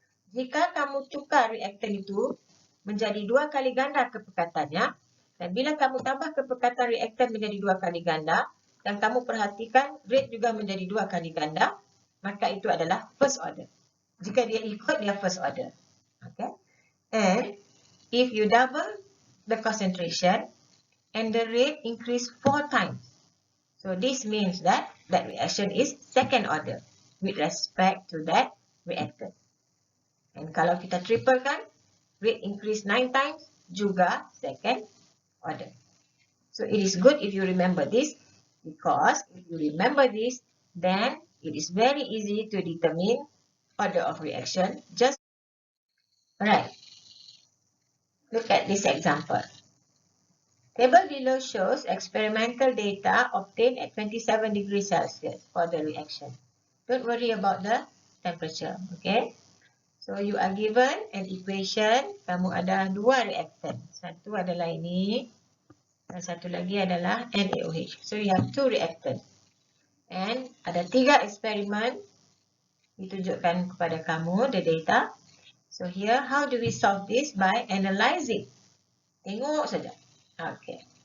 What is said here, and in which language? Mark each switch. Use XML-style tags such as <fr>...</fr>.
<ms>Jika kamu tukar reactant itu menjadi 2 kali ganda kepekatannya, dan bila kamu tambah kepekatan reactant menjadi 2 kali ganda, dan kamu perhatikan rate juga menjadi 2 kali ganda, maka itu adalah first order. Jika dia ikut, dia first order. Okay?</ms> <en>And if you double the concentration and the rate increase 4 times, so this means that that reaction is second order with respect to that reactant. And</en> <ms>kalau kita</ms> <en>triple kan, rate increase 9 times juga second order. So it is good if you remember this, because if you remember this, then it is very easy to determine order of reaction. Just right. Look at this example. Table below shows experimental data obtained at 27 degrees Celsius for the reaction. Don't worry about the temperature, okay? So you are given an equation,</en> <ms>kamu ada dua</ms> <en>reactant.</en> <ms>Satu adalah ini, dan satu lagi adalah NaOH.</ms> <en>So you have two reactant. And</en> <ms>ada 3 eksperimen ditunjukkan kepada kamu,</ms> <en>the data. So here, how do we solve this? By analyzing.</en> <ms>Tengok saja.</ms> <en>Okay.</en>